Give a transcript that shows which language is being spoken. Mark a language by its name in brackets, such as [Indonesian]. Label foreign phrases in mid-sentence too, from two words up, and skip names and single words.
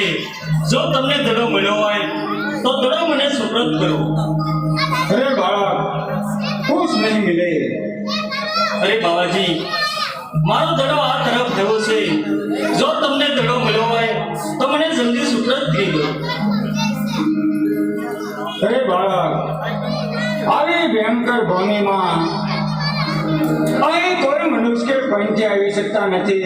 [Gujarati] જો તમને દડો મળ્યો હોય તો દડો મને સુપ્રત કરો. અરે બાળક, [Hindi] कुछ नहीं मिले. [Gujarati] અરે બાવાજી, મારો દડો આ તરફ થયો છે. જો તમને દડો મળ્યો હોય તો મને જલ્દી સુપ્રત કરી દો. અરે બાળક, આવી ભયંકર ભૂમિમાં અહીં કોઈ મનુષ્ય પંચે આવી શકતા નથી.